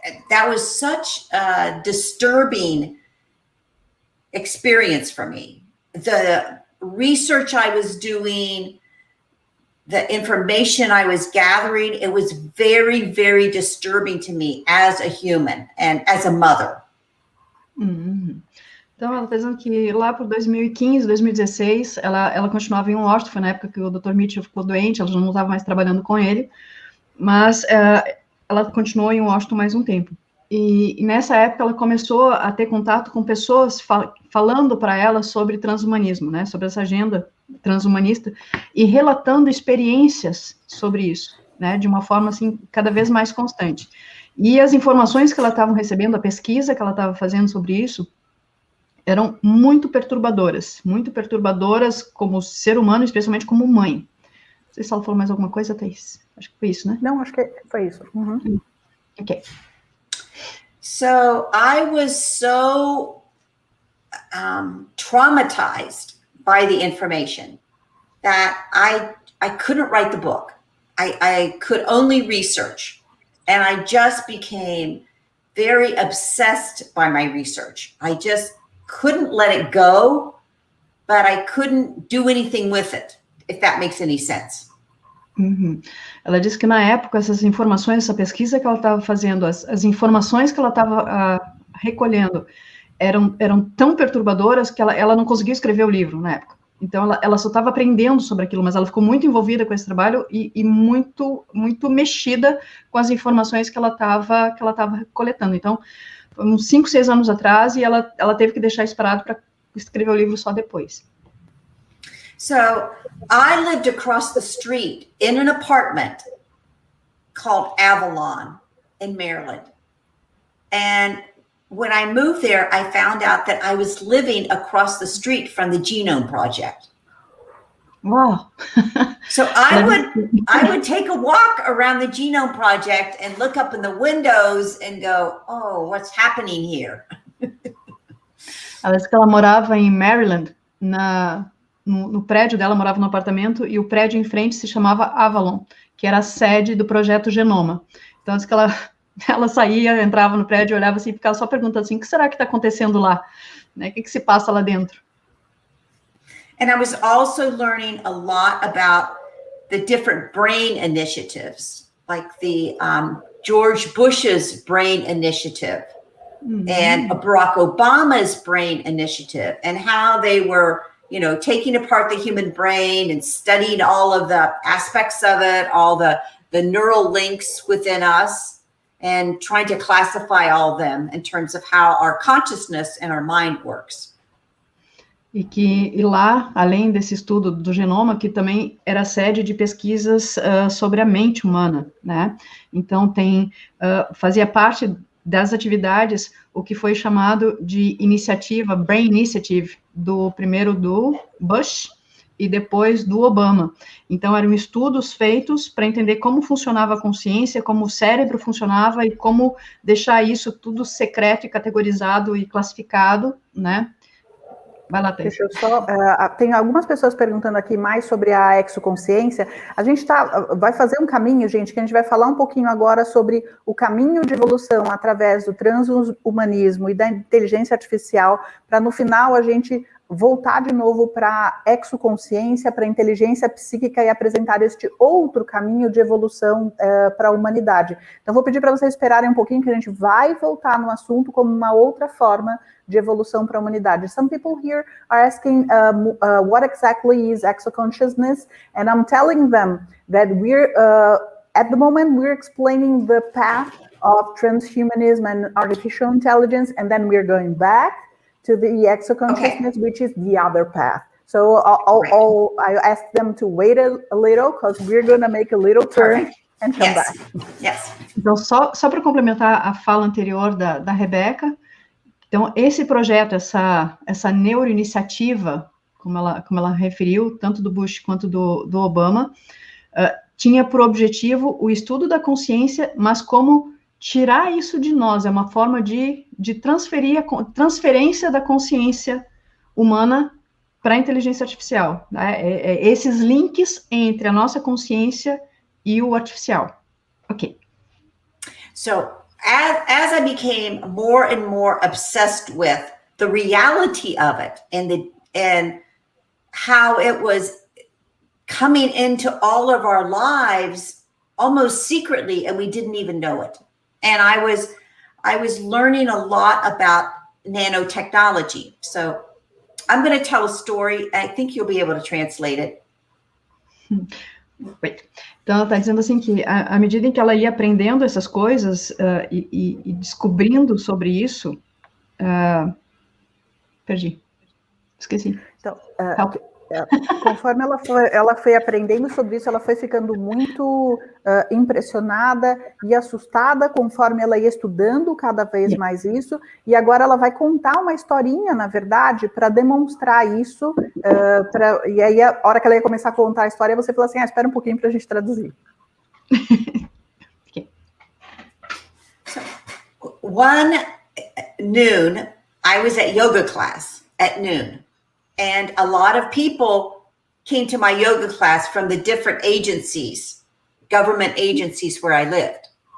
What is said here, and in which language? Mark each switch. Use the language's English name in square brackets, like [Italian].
[English] That was such a disturbing experience for me. The research I was doing, the information I was gathering, it was very, very disturbing to me as a human and as a mother. [Portuguese] Então, ela está dizendo que lá por 2015, 2016, ela continuava em Washington, foi na época que o Dr. Mitchell ficou doente, ela já não estava mais trabalhando com ele, mas ela continuou em Washington mais um tempo. E nessa época ela começou a ter contato com pessoas falando para ela sobre transhumanismo, né, sobre essa agenda transhumanista, e relatando experiências sobre isso, né, de uma forma, assim, cada vez mais constante. E as informações que ela estava recebendo, a pesquisa que ela estava fazendo sobre isso, eram muito perturbadoras como ser humano, especialmente como mãe. Não sei se ela falou mais alguma coisa, Thaís. Acho que foi isso, né? Não, acho que foi isso. Ok. [English] So I was so traumatized by the information that I couldn't write the book. I could only research. And I just became very obsessed by my research. I just couldn't let it go, but I couldn't do anything with it, if that makes any sense. [Portuguese] Ela disse que na época essas informações, essa pesquisa que ela estava fazendo, as informações que ela estava recolhendo eram tão perturbadoras que ela não conseguiu escrever o livro na época. Então ela só estava aprendendo sobre aquilo, mas ela ficou muito envolvida com esse trabalho e muito mexida com as informações que ela estava coletando. Então, foi uns 5, 6 anos atrás, e ela teve que deixar isso parado para escrever o livro só depois. [English] So I lived across the street in an apartment called Avalon in Maryland. And when I moved there, I found out that I was living across the street from the Genome Project. Wow. So I would take a walk around the Genome Project and look up in the windows and go, oh, what's happening here? [Portuguese] Ela disse que ela morava em Maryland, no prédio dela, morava no apartamento, e o prédio em frente se chamava Avalon, que era a sede do projeto Genoma. Então, diz que ela saía, entrava no prédio, olhava assim, e ficava só perguntando assim, o que será que está acontecendo lá? Né? O que se passa lá dentro? [English] And I was also learning a lot about the different brain initiatives, like the George Bush's brain initiative and Barack Obama's brain initiative, and how they were, taking apart the human brain and studying all of the aspects of it, all the neural links within us, and trying to classify all of them in terms of how our consciousness and our mind works. [Portuguese] E lá, além desse estudo do genoma, que também era sede de pesquisas sobre a mente humana, né? Então, fazia parte das atividades o que foi chamado de iniciativa, Brain Initiative, primeiro do Bush e depois do Obama. Então, eram estudos feitos para entender como funcionava a consciência, como o cérebro funcionava e como deixar isso tudo secreto e categorizado e classificado, né? Vai lá, Thaís. Deixa eu só... tem algumas pessoas perguntando aqui mais sobre a exoconsciência. A gente vai fazer um caminho, gente, que a gente vai falar um pouquinho agora sobre o caminho de evolução através do transhumanismo e da inteligência artificial, para no final a gente voltar de novo para a exoconsciência, para a inteligência psíquica e apresentar este outro caminho de evolução para a humanidade. Então, vou pedir para vocês esperarem um pouquinho, que a gente vai voltar no assunto como uma outra forma de evolução para a humanidade. [English] Some people here are asking what exactly is exoconsciousness, and I'm telling them that at the moment we're explaining the path of transhumanism and artificial intelligence, and then we're going back to the exoconsciousness, which is the other path. So I ask them to wait a little, because we're going to make a little turn and come back. Yes. [Portuguese] Então, só para complementar a fala anterior da Rebecca, então, esse projeto, essa neuroiniciativa, como ela referiu, tanto do Bush quanto do Obama, tinha por objetivo o estudo da consciência, mas como tirar isso de nós, é uma forma de transferência da consciência humana para a inteligência artificial. Né? Esses links entre a nossa consciência e o artificial. Ok. [English] So, as I became more and more obsessed with the reality of it and how it was coming into all of our lives almost secretly, and we didn't even know it. And I was learning a lot about nanotechnology. So I'm going to tell a story. I think you'll be able to translate it. [Portuguese] Então, ela está dizendo assim que, à medida em que ela ia aprendendo essas coisas e descobrindo sobre isso, perdi, esqueci. Então, conforme ela foi aprendendo sobre isso, ela foi ficando muito impressionada e assustada conforme ela ia estudando cada vez mais isso, e agora ela vai contar uma historinha, na verdade, para demonstrar isso, e aí a hora que ela ia começar a contar a história, você falou assim, espera um pouquinho para a gente traduzir. [English] Okay. So, one noon, I was at yoga class at noon. And a lot of people came to my yoga class from the different agencies, government agencies where I lived.